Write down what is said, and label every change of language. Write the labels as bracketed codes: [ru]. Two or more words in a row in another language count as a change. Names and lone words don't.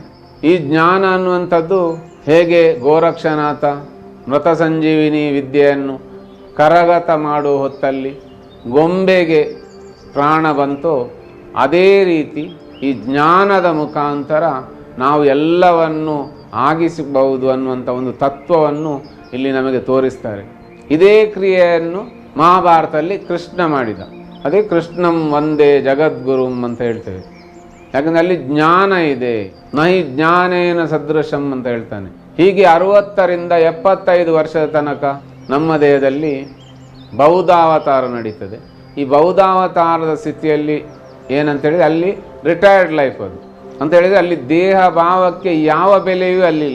[kn] ಈ ಜ್ಞಾನ ಅನ್ನುವಂಥದ್ದು ಹೇಗೆ ಗೋರಕ್ಷನಾಥ ಮೃತ ಸಂಜೀವಿನಿ ವಿದ್ಯೆಯನ್ನು ಕರಗತ ಮಾಡುವ ಹೊತ್ತಲ್ಲಿ ಗೊಂಬೆಗೆ ಪ್ರಾಣ ಬಂತೋ, ಅದೇ ರೀತಿ ಈ ಜ್ಞಾನದ ಮುಖಾಂತರ ನಾವು ಎಲ್ಲವನ್ನು ಆಗಿಸಬಹುದು ಅನ್ನುವಂಥ ಒಂದು ತತ್ವವನ್ನು ಇಲ್ಲಿ ನಮಗೆ ತೋರಿಸ್ತಾರೆ. ಇದೇ ಕ್ರಿಯೆಯನ್ನು ಮಹಾಭಾರತದಲ್ಲಿ ಕೃಷ್ಣ ಮಾಡಿದ. ಅದೇ [sa] ಕೃಷ್ಣಂ ವಂದೇ ಜಗದ್ಗುರುಂ [kn] ಅಂತ ಹೇಳ್ತೇವೆ. ಯಾಕಂದರೆ ಅಲ್ಲಿ ಜ್ಞಾನ ಇದೆ. [sa] ನಹಿ ಜ್ಞಾನೇನ ಸದೃಶಂ [kn] ಅಂತ ಹೇಳ್ತಾನೆ. ಹೀಗೆ 60ರಿಂದ 75 ವರ್ಷದ ತನಕ ನಮ್ಮ ದೇಹದಲ್ಲಿ ಬೌದ್ಧಾವತಾರ ನಡೀತದೆ. ಈ ಬೌದ್ಧಾವತಾರದ ಸ್ಥಿತಿಯಲ್ಲಿ ಏನಂತೇಳಿದರೆ ಅಲ್ಲಿ [en] retired life [kn] ಅದು ಅಂತ ಹೇಳಿದರೆ ಅಲ್ಲಿ ದೇಹ ಭಾವಕ್ಕೆ ಯಾವ ಬೆಲೆಯೂ ಅಲ್ಲಿಲ್ಲ.